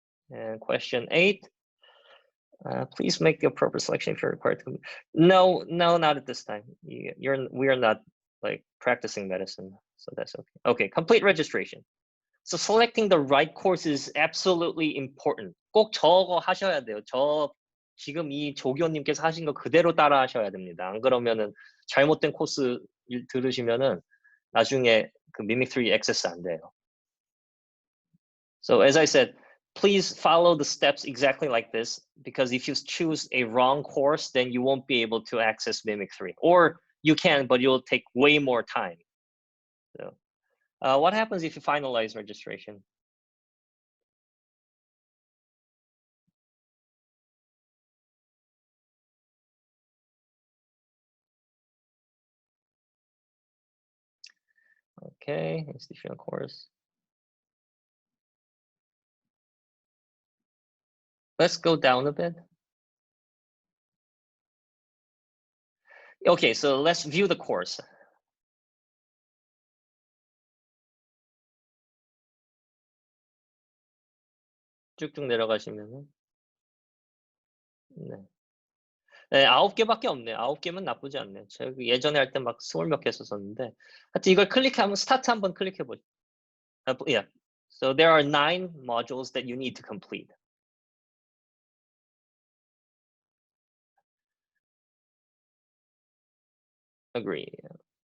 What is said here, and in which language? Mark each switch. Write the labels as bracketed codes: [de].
[en] And question 8. Please make the appropriate selection if you're required to. No, not at this time. We are not like practicing medicine, so that's okay. Okay, complete registration. So selecting the right course is absolutely important. [ko] 꼭 저거 하셔야 돼요. 지금 이 조교님께서 하신 거 그대로 따라 하셔야 됩니다. 안 그러면은 잘못된 코스 들으시면은 나중에 그 Mimic 3 액세스 안 돼요. [en] So as I said, please follow the steps exactly like this, because if you choose a wrong course, then you won't be able to access Mimic 3. Or you can, but you'll take way more time. So, what happens if you finalize registration? Okay, institutional course. Let's go down a bit. Okay, so let's view the course. [ko] 쭉쭉 내려가시면은 네. 네, 9개밖에 없네요. 9개면 나쁘지 않네요. 제가 예전에 할 때 막 20 몇 개 했었는데 하여튼 이걸 클릭하면 스타트 한번 클릭해 보죠. [en] Yeah. So there are 9 modules that you need to complete. Agree. Yeah.